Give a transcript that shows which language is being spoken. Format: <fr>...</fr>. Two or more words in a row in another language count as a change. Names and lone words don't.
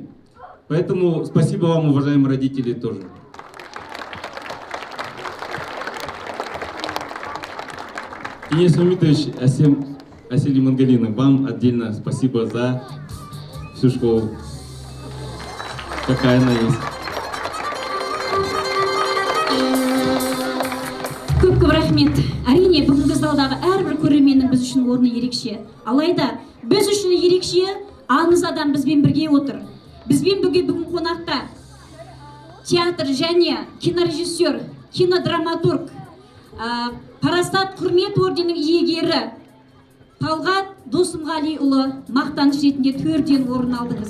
<ru>Поэтому спасибо вам, уважаемые родители, тоже. Денис Мамитович, Асели Мангалина, вам отдельно спасибо за всю школу, какая она есть.</ru> <kk>Көп рахмет. Әрине, бүгінгі залдағы әрбір көрерменнің біз үшін орны ерекше. Алайда, біз үшін ерекше аңыз адам бізбен бірге отыр. Бізбен бірге бүгін қонақта театр және кинорежиссер, кинодраматург, парасат құрмет орденінің иегері Талғат Досымғалиұлы мақтаныш ретінде 4-ден орын алдыңыз.</kk>